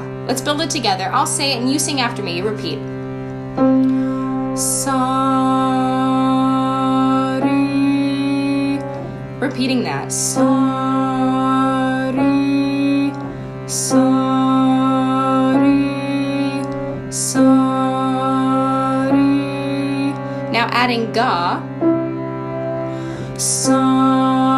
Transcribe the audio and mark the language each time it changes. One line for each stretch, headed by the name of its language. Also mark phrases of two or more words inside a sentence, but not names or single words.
English: Let's build it together. I'll say it and you sing after me. You repeat. Sa, ri. Repeating that. Sa, ri, sa, ri, sa, ri. Now adding ga. Sa,